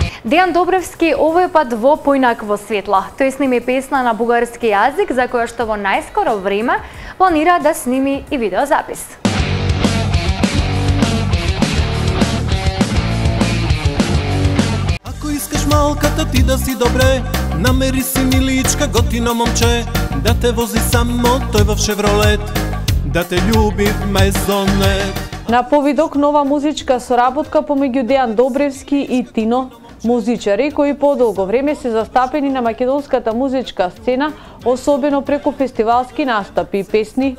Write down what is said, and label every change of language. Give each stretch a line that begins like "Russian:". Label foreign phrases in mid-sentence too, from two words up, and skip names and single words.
Macedonian: Дејан Добревски овој пат во поинакво светло. Тој сними песна на бугарски јазик за која што во најскоро време планира да сними и видеозапис.
Bulgarian: Ако искаш малката ти да си добре, намери си миличка готино момче, да те вози само тој во Шевролет, да те љуби в Мезонет.
Macedonian: На повидок нова музичка соработка помеѓу Дејан Добревски и Тино, музичари кои подолго време се застапени на македонската музичка сцена, особено преку фестивалски настапи и песни.